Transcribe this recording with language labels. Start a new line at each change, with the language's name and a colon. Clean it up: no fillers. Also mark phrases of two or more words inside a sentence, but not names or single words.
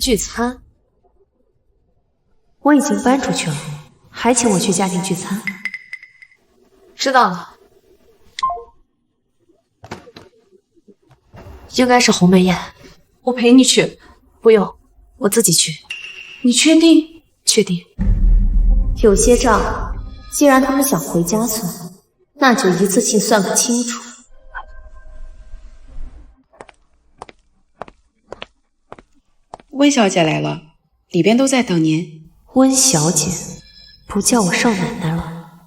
Chinese: 家庭聚餐？我已经搬出去了，還請我去家庭聚餐。知道了，应該是鴻門宴。我陪你去。不用，我自己去。你確定？確定。有些賬，既然他們想回家算，那就一次性算個清楚。溫小姐來了，裡邊都在等您。溫小姐，不叫我少奶奶了。